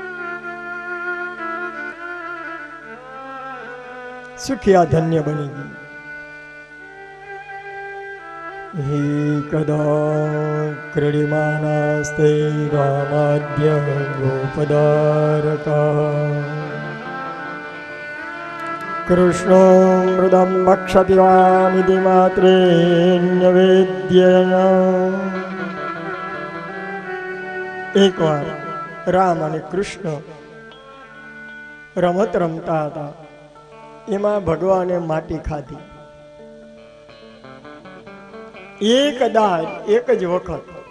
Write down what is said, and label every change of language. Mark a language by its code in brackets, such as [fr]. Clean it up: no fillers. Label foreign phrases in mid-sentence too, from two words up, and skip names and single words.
[gu] સુખિયા ધન્ય બની ગઈ. [sa] हि कदा क्रीडिमानास्ते रामाद्य गोपदारका कृष्णो मृदं भक्षति वानिति मात्रे न्यवेद्य। [gu] એકવાર રામ અને કૃષ્ણ રમત રમતા હતા. એમાં ભગવાને માટી ખાધી. એક જ વખત.